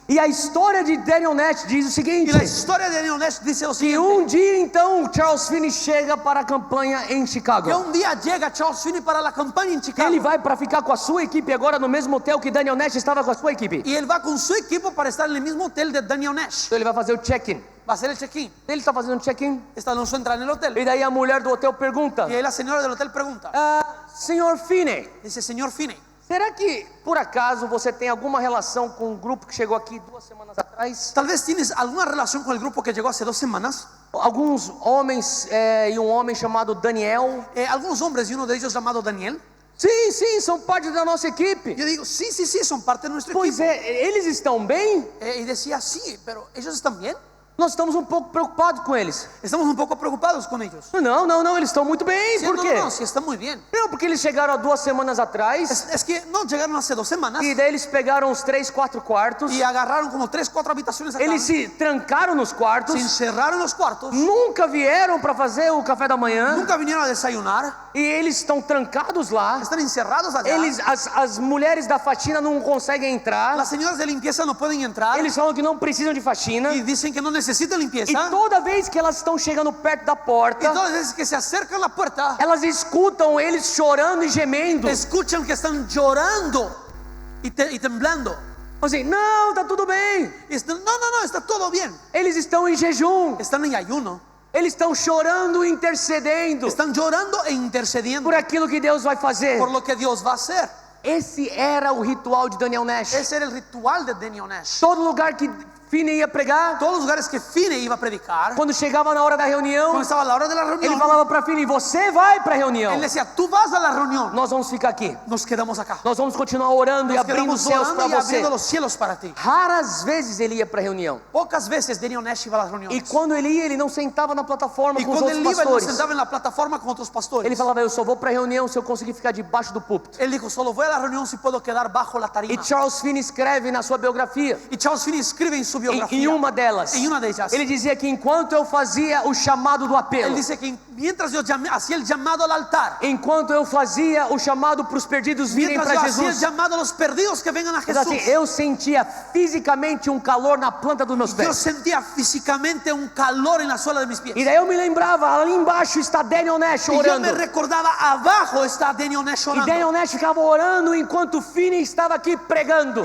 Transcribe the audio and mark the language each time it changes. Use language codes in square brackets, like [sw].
[pt] E a história de Daniel Nash diz o [es] Y [pt] seguinte: [es] la historia de Daniel Nash dice lo que siguiente, [pt] dia então Charles Finney chega para a campanha em que Chicago. [es] un día llega Charles Finney para la campaña en Chicago [pt] Ele vai para ficar com a sua equipe agora no mesmo hotel que Daniel Nash estava com a sua equipe. [es] y él va con su equipo para estar en el mismo hotel de Daniel Nash. [pt] Então ele vai fazer o check-in. [es] Va a hacer el check-in. [pt] Ele está fazendo o check-in. [es] Esta no entra en el hotel. [pt] E daí a mulher do hotel pergunta: [es] Y ahí la señora del hotel pregunta, [pt] senhor Finney, [es] dice, señor Finney, [pt] será que por acaso você tem alguma relação com um grupo que chegou aqui 2 semanas atrás? [es] tal vez tienes alguna relación con el grupo que llegó hace 2 semanas. [pt] Alguns homens e um homem chamado Daniel. [es] Algunos hombres y uno de ellos llamado Daniel. [pt] Sim, sim, são parte da nossa equipe. [es] Yo digo, sí, sí, sí, son parte de nuestro [pt] Pois [es] equipo. [pt] é, eles estão bem? [es] Y decía, sí, pero ellos están bien. [pt] Nós estamos um pouco preocupados com eles. [es] Estamos un poco preocupados con ellos. [pt] Não, eles estão muito bem. [es] Sí, [pt] Por quê? [es] no, sí, están muy bien. [pt] Não, porque eles chegaram há 2 semanas atrás [es] Es que no, llegaron hace 2 semanas [pt] e daí eles pegaram uns 3, 4 quartos. [es] y agarraron como 3, 4 habitaciones acá. [pt] Eles se trancaram nos quartos. [es] Se encerraron en los cuartos. [pt] Nunca vieram para fazer o café da manhã. [es] Nunca vinieron a desayunar. [pt] E eles estão trancados lá. [es] Están encerrados allá. [pt] As mulheres da faxina não conseguem entrar. [es] Las señoras de limpieza no pueden entrar. [pt] Eles falam que não precisam de faxina. [es] Y dicen que no necesitan [pt] E [es] limpieza. [pt] toda vez que elas estão chegando perto da [es] Y [pt] porta, [es] todas las veces que se acercan a la puerta, [pt] elas escutam eles chorando e gemendo. [es] escuchan que están llorando y temblando. [pt] Assim, não, tá tudo bem. [es] Y están, no, está todo bien. [pt] Eles estão em jejum. [es] Están en ayuno. [pt] Eles estão chorando e intercedendo [es] Están llorando e intercediendo [pt] por aquilo que Deus vai fazer. [es] por lo que Dios va a hacer. [pt] Esse era o ritual de Daniel Nash. [es] Ese era el ritual de Daniel Nash. [pt] Todo lugar que Finney ia pregar, [es] Todos los lugares que Finney iba a predicar, [pt] quando chegava na hora da reunião, [es] cuando estaba a la hora de la [pt] ele [es] reunión, [pt] falava para Finney: você vai para a reunião. [es] él decía, tú vas a la reunión, [pt] Nós vamos ficar aqui. [es] nos quedamos acá. [pt] Nós vamos continuar orando e [es] Nos [pt] abrindo os [es] quedamos [pt] céus para [es] orando y [pt] você. [es] abriendo los cielos para ti. [pt] Raras vezes ele ia para a reunião. [es] Pocas veces Daniel Nash iba a las [pt] E [es] reuniones. [pt] quando ele ia, ele não sentava na plataforma [es] Y [pt] com os [es] cuando [pt] outros [es] él iba, él no [pt] pastores. [es] sentaba en la plataforma con otros pastores. [pt] Ele falava: eu só vou para a reunião se eu conseguir ficar debaixo do púlpito. [es] Él dijo, solo voy a la reunión si puedo quedar bajo la [pt] E [es] tarima. [pt] Charles Finney escreve na sua biografia, [es] Y Charles Finney escribe en su [pt] em [es] biografía, [pt] uma delas, [es] en una de ellas, [pt] ele dizia que enquanto eu fazia o chamado do [es] él [pt] apelo, [es] dice que mientras yo hacía el llamado al altar, [pt] enquanto eu fazia o chamado para os perdidos virem [es] mientras yo [pt] para [es] hacía el [pt] Jesus, [es] llamado a los perdidos que vengan a [pt] mas assim, [es] Jesús, [pt] eu sentia fisicamente um calor na planta dos meus [es] yo [pt] pés. [es] sentía físicamente un calor en la suela de mis pies. [pt] E daí eu me lembrava, ali embaixo está Daniel Nash [es] Y yo [pt] orando. [es] me recordaba, abajo está Daniel Nash [pt] E [es] orando. [pt] Daniel Nash ficava orando enquanto Finney estava aqui pregando.